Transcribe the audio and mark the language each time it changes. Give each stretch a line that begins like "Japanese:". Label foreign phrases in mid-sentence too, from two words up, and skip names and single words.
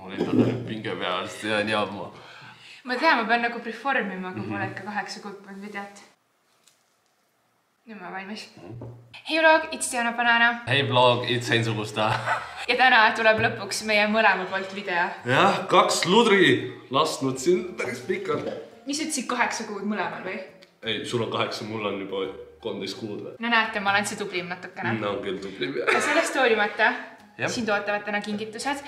Estonian: endale pinge peast ja nii ammu. Ma tean, ma pean nagu preformima, kui pole ikka 8 kuud polnud videot. Nüüd ma valmis.
English: Hei vlog, it's Diana Banana. Hei vlog, it's Hein Sugusta.
Estonian: Ja täna tuleb lõpuks meie mõlema poolt video. Jah, 2 ludri lasknud siin päris pikalt. Mis ütlesid 8 kuud mõlemal või? Ei, sul on 8, mul on juba 13 kuud. No näete, ma olen see tublim natukene. No on küll tublim. Ja sellest hoolimata, siin tootavad täna kingitused.